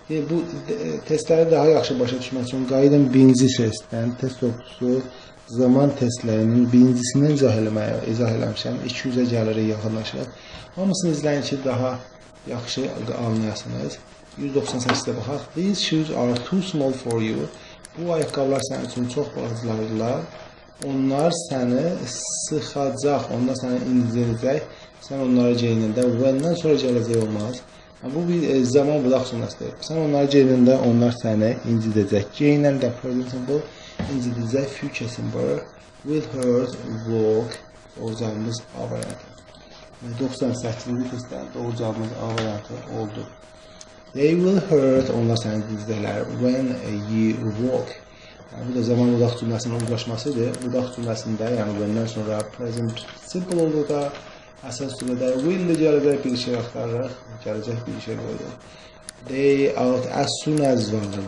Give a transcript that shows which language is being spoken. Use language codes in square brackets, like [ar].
[az] Bu testləri daha yaxşı başa düşmək üçün qayıdın birinci testdən, test topusu zaman testlərinin birincisindən izah eləmişəm. 200-ə gəlirik, yaxınlaşıq. Hamısını izləyin ki, daha yaxşı anlayasınız. 198-də baxaq. [en] These shoes are too small for you. [az] Bu ayaqqabılar sənin üçün çox balacalardılar. Onlar səni sıxacaq, onlar səni incəcək. Sən onları geyinəndə, when-dən sonra gələcək olmaz. Bu bir zaman budaq cümləsidir. Sən onları geyinəndə, onlar səni incidəcək. Geyinəndə, present simple, incidəcək, future simple, will hurt, walk, doğru cavabımız A variantı. 98-ci testdən doğru cavabımız A variantı oldu. [en] They will hurt, [az] onlar səni incidəcəklər, [en] when you walk. [az] Bu da zaman budaq cümləsinin uzlaşmasıdır. Budaq cümləsində, yəni when-dən sonra present simple olduqda, əsas cümlədə will gələcək bir şey axtarırıq, gələcək bir şey qoyduq. [en] They out as soon as [az] vardır.